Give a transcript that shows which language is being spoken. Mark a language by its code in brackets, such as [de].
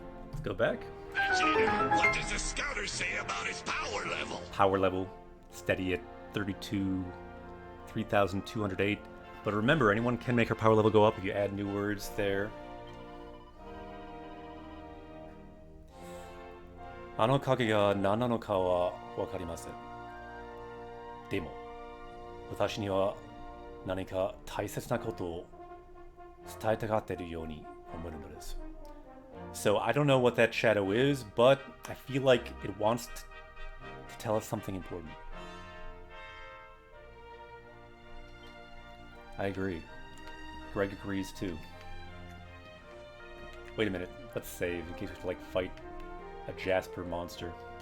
[en] Let's go back. Vegeta, what does the scouter say about his power level? Power level, steady at 32, 3,208. But remember, anyone can make her power level go up if you add new words there. [ja] あの影が何なのかはわかりません。でも、私には何か大切なことを伝えたがっているように思えるのです。 [en] So I don't know what that shadow is, but I feel like it wants to tell us something important. I agree. Greg agrees too. Wait a minute, let's save in case we have to like fight a Jasper monster.